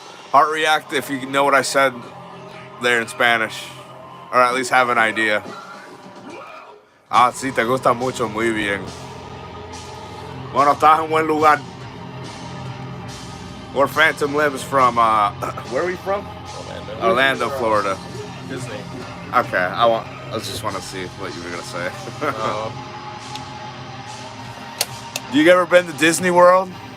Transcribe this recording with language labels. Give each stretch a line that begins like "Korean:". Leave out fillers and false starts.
English: Heart react if you know what I said there in Spanish, or at least have an idea.
Spanish: Ah, sí, te gusta mucho, muy bien. Bueno, estás en buen lugar.
English: Where Phantom lives from, where are we from? Orlando, Florida. Disney. Okay, I just want to see what you were gonna say. You ever been to Disney World?